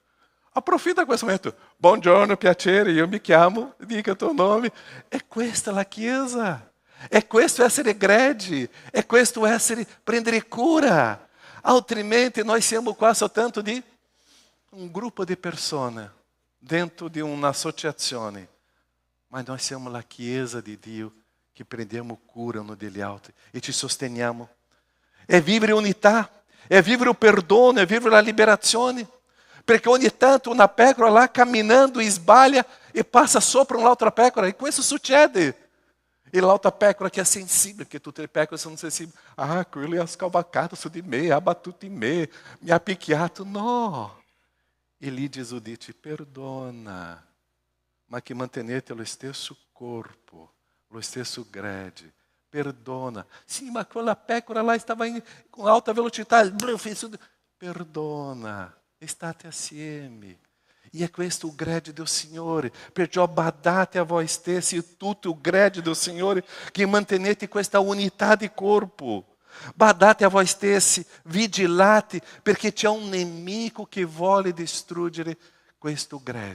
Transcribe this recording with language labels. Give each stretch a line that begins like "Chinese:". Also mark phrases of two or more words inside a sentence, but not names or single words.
Italian: Approfitta questo momento. Buongiorno, piacere, io mi chiamo, dica il tuo nome. È questa la Chiesa. È questo essere gregge. È questo essere prendere cura. Altrimenti noi siamo qua soltanto di un gruppo di persone dentro di un'associazione.
Portuguese: mas nós
Italian: siamo la Chiesa di Dio che prendiamo cura uno degli altri e ci sosteniamo. È vivere unità, è vivere il perdono, è vivere la liberazione. Perché ogni tanto una pecora
Portuguese: lá caminhando
Italian: sbaglia e passa sopra un'altra pecora. E questo succede. E l'altra pecora che è sensibile, perché tutte le pecore sono sensibili. Ah, quello ha scavalcato su di me, ha battuto in me, mi ha picchiato. No. E lì Gesù dice, perdona, ma che mantenete lo stesso corpo, lo stesso grade. Perdona. Sim, ma quella pecora
Portuguese: lá estava com alta velocidade.
Italian: Perdona. State assieme. E è questo il grade del Signore. Perciò badate a voi stessi e tutto il grade del Signore che mantenete questa unità di corpo. Badate a voi stessi, vigilate, perché c'è un nemico che vuole distruggere questo grade.